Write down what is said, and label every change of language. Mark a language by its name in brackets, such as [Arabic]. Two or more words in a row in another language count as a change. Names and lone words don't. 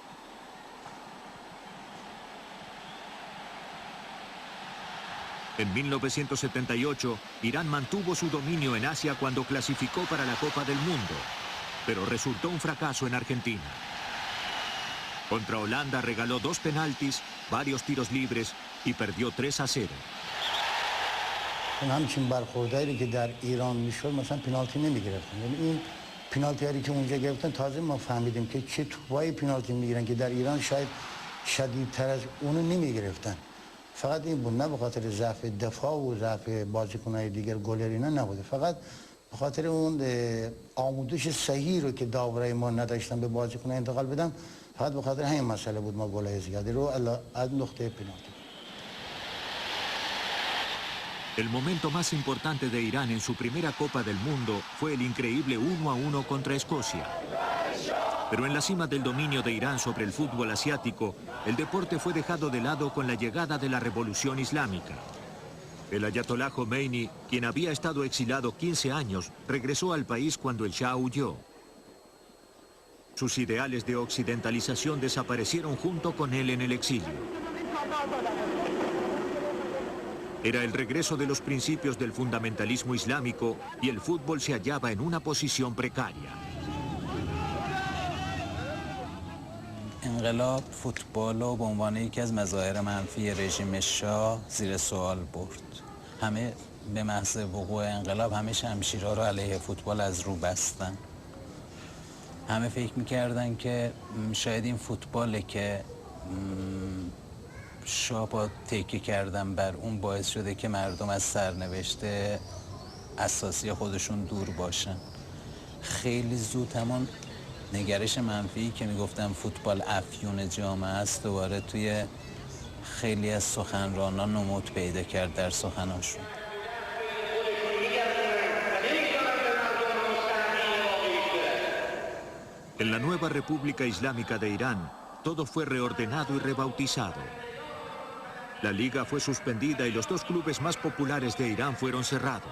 [Spanish] En 1978, Irán mantuvo su dominio en Asia cuando clasificó para la Copa del Mundo, pero resultó un fracaso en Argentina. Contra Holanda regaló 2 penaltis, varios tiros libres y perdió 3-0. [Persian] همچین برخورداری که در ایران میشد مثلا پنالتی نمیگرفتن. یعنی این پنالتی‌هایی که اونجا گرفتن تازه ما فهمیدیم که چه توپایی پنالتی میگیرن که در ایران شاید شدیدتر از اونو نمیگرفتن. فقط این بود، نه به خاطر ضعف دفاع و ضعف بازیکن‌های دیگر گلر اینا نبوده، فقط به خاطر اون آموزش صحیح رو که داورای ما نداشتن به بازیکن‌ها انتقال بدن. فقط به خاطر همین مسئله بود ما گلای زیادی رو از نقطه پنالتی. [Spanish] El momento más importante de Irán en su primera Copa del Mundo fue el increíble 1-1 contra Escocia. Pero en la cima del dominio de Irán sobre el fútbol asiático, el deporte fue dejado de lado con la llegada de la Revolución Islámica. El ayatolá Khomeini, quien había estado exilado 15 años, regresó al país cuando el Shah huyó. Sus ideales de occidentalización desaparecieron junto con él en el exilio. Era el regreso de los principios del fundamentalismo islámico y el fútbol se hallaba en una posición precaria. [Persian] انقلاب فوتبال رو به عنوان یکی از مظاهر منفی رژیم شاه زیر سوال برد. همه به محض وقوع انقلاب همه شمشیرها رو علیه فوتبال از رو بستن. همه فکر میکردن که شاید این فوتباله که شاه با تکیه کردن بر اون باعث شده که مردم از سرنوشت اساسی خودشون دور باشن. خیلی زود همون نگرش منفی که میگفتن فوتبال افیون جامعه است دوباره توی خیلی از سخنرانان نمود پیدا کرد در سخناشون. [Spanish] En la nueva República Islámica de Irán, todo fue reordenado y rebautizado. La liga fue suspendida y los 2 clubes más populares de Irán fueron cerrados.